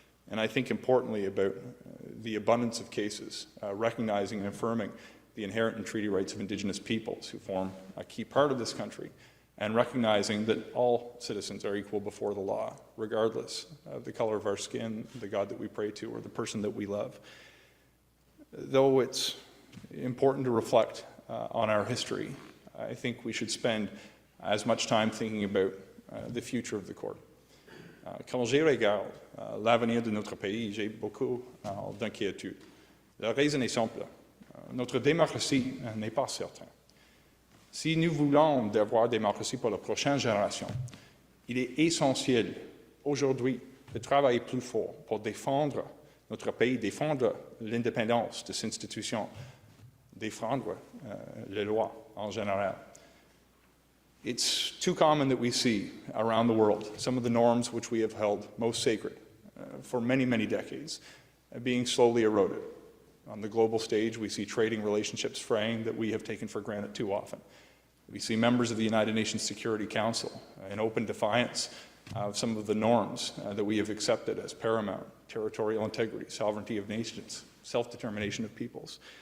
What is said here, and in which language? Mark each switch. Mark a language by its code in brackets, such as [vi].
[en] And I think importantly about the abundance of cases, recognizing and affirming the inherent and treaty rights of Indigenous peoples who form a key part of this country, and recognizing that all citizens are equal before the law, regardless of the color of our skin, the God that we pray to, or the person that we love. Though it's important to reflect on our history, I think we should spend as much time thinking about the future of the court. [fr] Quand je regarde l'avenir de notre pays, j'ai beaucoup d'inquiétude. La raison est simple. Notre démocratie n'est pas certaine. Si nous voulons avoir une démocratie pour la prochaine génération, il est essentiel aujourd'hui de travailler plus fort pour défendre notre pays, défendre l'indépendance de ces institutions, défendre les lois en général. [en] It's too common that we see around the world some of the norms which we have held most sacred for many, many decades being slowly eroded. On the global stage, we see trading relationships fraying that we have taken for granted too often. We see members of the United Nations Security Council in open defiance of some of the norms that we have accepted as paramount: territorial integrity, sovereignty of nations, self-determination of peoples.